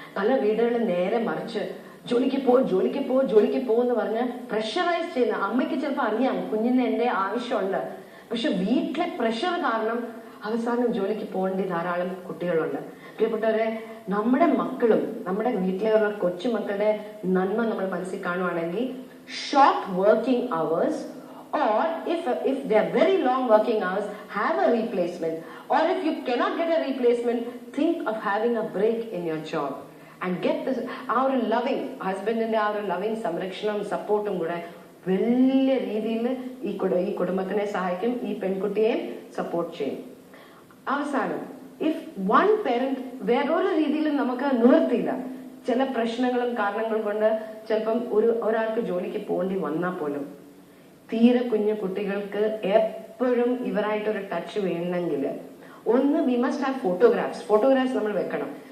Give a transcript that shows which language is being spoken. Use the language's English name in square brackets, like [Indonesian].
[Malayalam] പല വീടുകളിൽ നേരെ മറിച്ച് ജോലിക്ക് പോ എന്ന് പറഞ്ഞ് പ്രഷറൈസ് ചെയ്യുന്ന അമ്മയ്ക്ക് ചിലപ്പോൾ അറിയാം കുഞ്ഞിന് എന്റെ ആവശ്യമുണ്ട്, പക്ഷെ വീട്ടിലെ പ്രഷർ കാരണം അവസാനം ജോലിക്ക് പോകേണ്ട ധാരാളം കുട്ടികളുണ്ട്. പ്രിയപ്പെട്ടവരെ, നമ്മുടെ മക്കളും നമ്മുടെ വീട്ടിലുള്ള കൊച്ചുമക്കളുടെ നന്മ നമ്മൾ മനസ്സിൽ കാണുവാണെങ്കിൽ short working hours, [English] or if they are very long working hours, have a replacement. Or if you cannot get a replacement, think of having a break in your job and get this. Our loving husband and our loving [Malayalam] സംരക്ഷണം സപ്പോർട്ടും കൂടെ വലിയ രീതിയിൽ ഈ കുടുംബത്തിനെ സഹായിക്കും, ഈ പെൺകുട്ടിയെയും support ചെയ്യും. അവസാനം, [English] if one parent [Malayalam] വേറൊരു രീതിയിൽ നമുക്ക് നിവർത്തിയില്ല, ചില പ്രശ്നങ്ങളും കാരണങ്ങളും കൊണ്ട് ചിലപ്പം ഒരാൾക്ക് ജോലിക്ക് പോകേണ്ടി വന്നാൽ പോലും തീരെ കുഞ്ഞു കുട്ടികൾക്ക് എപ്പോഴും ഇവരായിട്ടൊരു ടച്ച് വേണമെങ്കിൽ ഒന്ന് [English] we must have photographs [Malayalam] നമ്മൾ വെക്കണം.